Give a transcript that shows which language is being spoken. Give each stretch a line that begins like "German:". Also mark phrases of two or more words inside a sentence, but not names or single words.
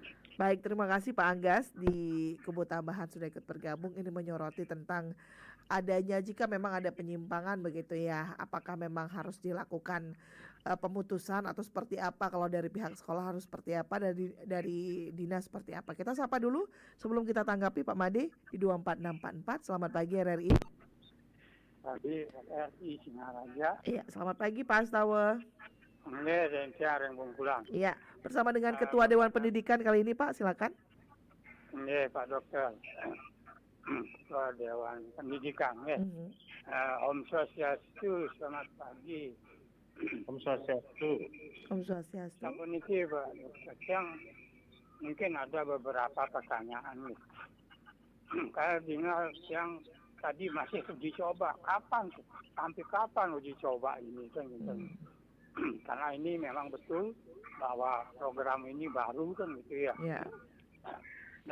Indonesian: Baik, terima kasih Pak Anggas di Kubu Tambahan sudah ikut bergabung. Ini menyoroti tentang adanya jika memang ada penyimpangan begitu ya, apakah memang harus dilakukan pemutusan atau seperti apa, kalau dari pihak sekolah harus seperti apa, dari dinas seperti apa. Kita sapa dulu sebelum kita tanggapi Pak Made di 24644. Selamat pagi RRI. Pagi RRI Singaraja. Iya, selamat pagi Pak Astawa. Iya, bersama dengan Ketua Dewan Pendidikan kali ini Pak, silakan. Iya, Pak Dokter. Ketua Dewan Pendidikan, Om Swastiastu, selamat pagi. Om Swastiastu. Om Swastiastu.
Balinese: Sampun iki
Indonesian: Pak Dokter, yang mungkin ada beberapa pertanyaan nih. Kayak dengar yang tadi masih uji coba, sampai kapan uji coba ini kan gitu. Karena ini memang betul bahwa program ini baru kan gitu ya.